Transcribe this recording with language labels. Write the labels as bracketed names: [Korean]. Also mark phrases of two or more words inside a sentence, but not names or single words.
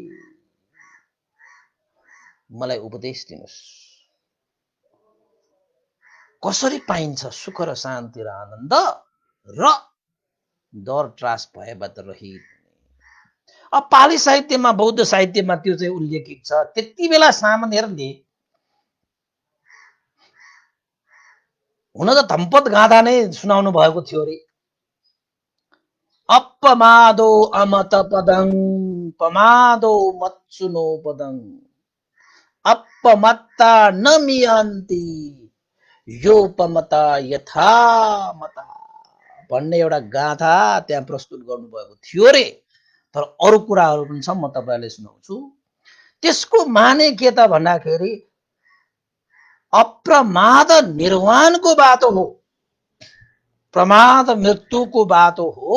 [Nepali] मलाई उपदेश दिनुस्, कसरी पाइन्छ सुख र शान्ति र आनन्द र डर त्रास भएबाट रहित। अब पाली साहित्यमा, बौद्ध साहित्यमा त्यो चाहिँ उल्लेखित छ। त्यति बेला सामान्यहरूले हुन त धम्पत गाथा नै सुनाउनु भएको थियो रे। [Pali] अपमादो अमत पदं पमादो मत्सुनो पदं अपमत्ता न मियन्ति योपमता यथा मता [Nepali] भन्ने एउटा गाथा त्यहाँ प्रस्तुत गर्नुभएको थियो रे। तर अरू कुराहरू पनि छ, म तपाईहरुलाई सुनाउँछु। त्यसको माने के त भन्दाखेरि अप्रमाद निर्वाणको बाटो हो, प्रमाद मृत्युको बाटो हो।